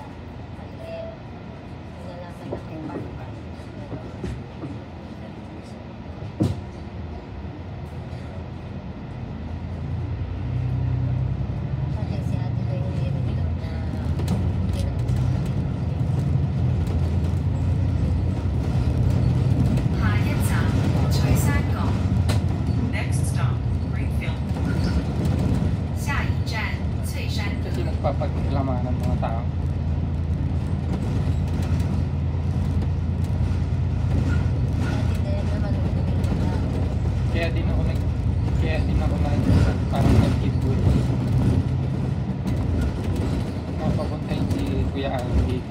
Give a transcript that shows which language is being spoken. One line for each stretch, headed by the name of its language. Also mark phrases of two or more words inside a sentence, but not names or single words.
Filipino: Mali. Nalaman na may part-time. Pati si ate ko yung meron daw na kinausap natin.
Chinese: 下一站翠山港。
English: Next stop Greenfield。
Chinese: 下一站翠山港。
Filipino: Kasi nagpapaglama ng mga tao. Ate din naman yung pinagkakita. Kaya din ako na parang nag-giveaway. Napapuntahin si Kuya Al dito.